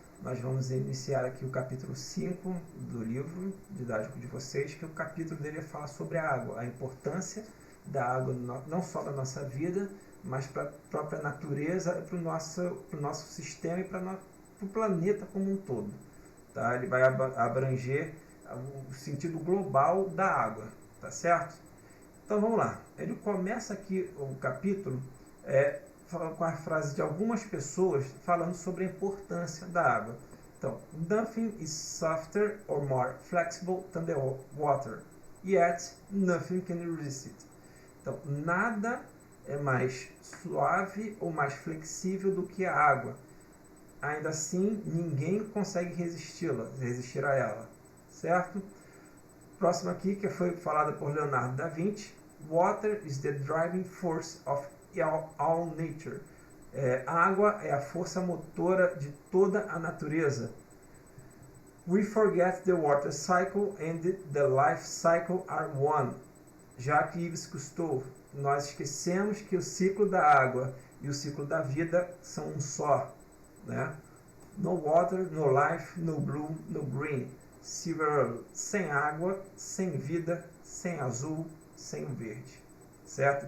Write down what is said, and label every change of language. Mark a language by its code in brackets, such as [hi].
[pt] Nós vamos iniciar aqui o capítulo 5 do livro didático de vocês, que o capítulo dele fala sobre a água, a importância da água não só na nossa vida, mas para a própria natureza, para o nosso sistema e para o planeta como um todo. Tá? Ele vai abranger o sentido global da água, tá certo? Então vamos lá. Ele começa aqui o capítulo com a frase de algumas pessoas falando sobre a importância da água. [en] Então, nothing is softer or more flexible than the water, yet nothing can resist it. [pt] Então, nada é mais suave ou mais flexível do que a água. Ainda assim, ninguém consegue resistir a ela, certo? Próximo aqui, que foi falada por Leonardo da Vinci. [en] Water is the driving force of all nature. [pt] A água é a força motora de toda a natureza. [en] We forget the water cycle and the life cycle are one. Jacques Cousteau. [pt] Nós esquecemos que o ciclo da água e o ciclo da vida são um só, né? [en] No water, no life, no blue, no green. Silver, [pt] sem água, sem vida, sem azul, sem verde, certo?